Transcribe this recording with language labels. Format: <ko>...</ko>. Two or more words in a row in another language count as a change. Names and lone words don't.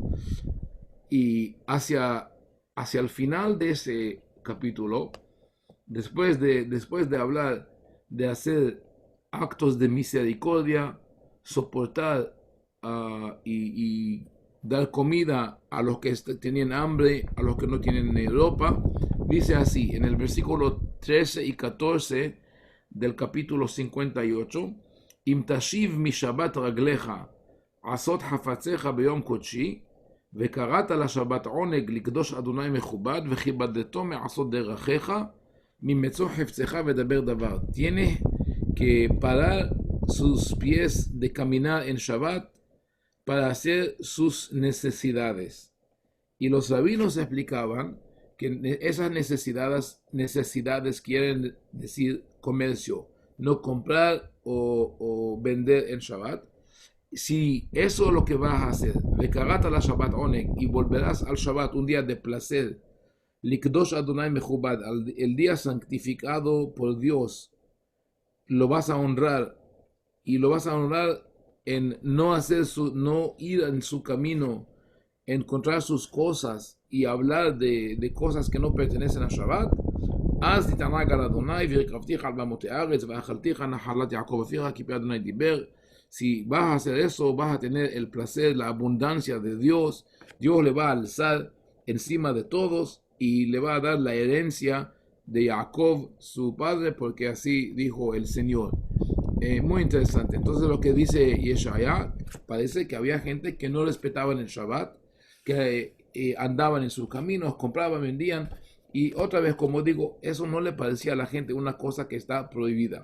<es>Y hacia el final de ese capítulo, después de hablar de hacer actos de misericordia, soportar y dar comida a los que tenían hambre, a los que no tienen ropa, dice así, en el versículo 13 y 14 del capítulo 58,</es> <he>אם תשיב משבת רגלך עשות חפציך ביום קדשי, וקראת לשבת עונג לקדוש אדוני מכובד, וכיבדתו מעשות דרכיך, ממצוא חפצך ודבר דבר.</he> <es>Tienes que parar sus pies de caminar en Shabbat para hacer sus necesidades. Y los rabinos explicaban que esas necesidades quieren decir comercio, no comprar o vender en Shabbat. Si eso es lo que vas a hacer,</es> <he>וקראת לשבת עונג,</he> <es>y volverás al Shabbat un día de placer,</es> <he>לקדוש אדוני מכובד,</he> <es>el día santificado por Dios, lo vas a honrar y lo vas a honrar en no ir en su camino, encontrar sus cosas y hablar de cosas que no pertenecen a Shabbat,</es> <he>אז תתענג על אדוני והרכבתיך על במותי הארץ ואכלתיך נחלת יעקב אביך כי פי אדוני דיבר.</he> <es>Si vas a hacer eso, vas a tener el placer, la abundancia de Dios. Dios le va a alzar encima de todos y le va a dar la herencia de Jacob, su padre, porque así dijo el Señor. Muy interesante. Entonces lo que dice Yeshaya, parece que había gente que no respetaban el Shabbat, que andaban en sus caminos, compraban, vendían, y otra vez, como digo, eso no le parecía a la gente una cosa que está prohibida.</es>